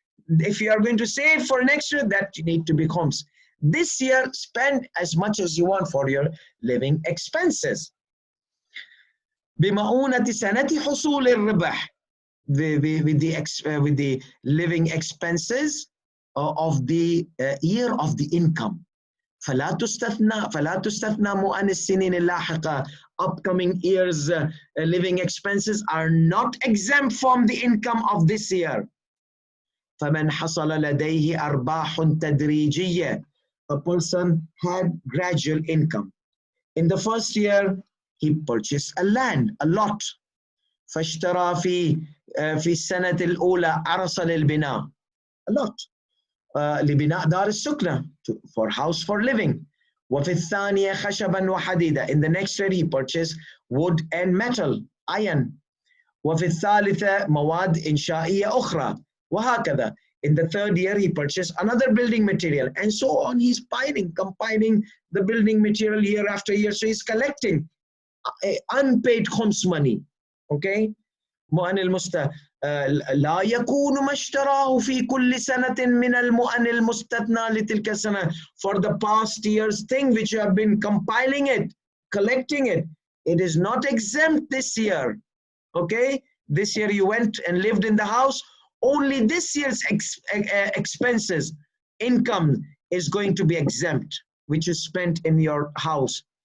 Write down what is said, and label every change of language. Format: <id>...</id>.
<en>If you are going to save for next year, that you need to be khums. This year, spend as much as you want for your living expenses.</en> <ar>بمؤونة سنة حصول الربح,</ar> <en>with the living expenses of the year of the income.</en> <ar>فلا تستثنى مؤن السنين اللاحقة.</ar> <en>Upcoming years living expenses are not exempt from the income of this year.</en> <ar>فمن حصل لديه أرباح تدريجية.</ar> <en>A person had gradual income. In the first year, he purchased a land, a lot.</en> <ar>فاشترى في السنة الأولى عرص للبناء,</ar> <en>a lot.</en> <ar>لبناء دار السكنة,</ar> <en>for house for living.</en> <ar>وفي الثانية خشبا وحديدا.</ar> <en>In the next year, he purchased wood and metal, iron.</en> <ar>وفي الثالثة مواد إنشائية أخرى. وهكذا.</ar> <en>In the third year, he purchased another building material, and so on. He's compiling the building material year after year. So he's collecting unpaid khums money. Okay?</en> <ar>مؤن لا يكون ما اشتراه في كل سنة من المؤن المستثنى لتلك السنة.</ar> <en>For the past year's thing which you have been compiling it, collecting it, it is not exempt this year. Okay? This year you went and lived in the house. Only this year's expenses, income is going to be exempt, which is spent in your house.</en>